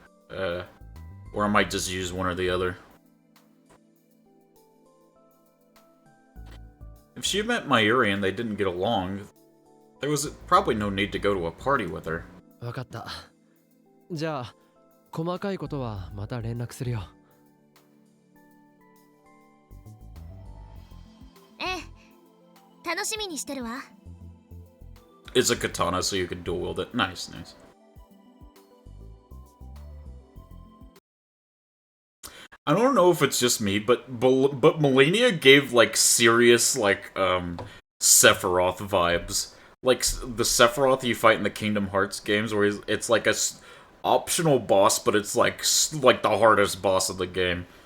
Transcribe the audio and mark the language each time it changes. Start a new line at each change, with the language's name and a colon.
English: Or I might just use one or the other. If she met Mayuri and they didn't get along, there was probably no need to go to a party with her.
Japanese: わかった。じゃあ、細かいことはまた連絡するよ。ええ、楽しみにしてるわ。
English: It's a katana, so you can dual wield it. Nice, nice. I don't know if it's just me, but Melania gave like serious like Sephiroth vibes, like the Sephiroth you fight in the Kingdom Hearts games, where it's like a optional boss, but it's like the hardest boss of the game.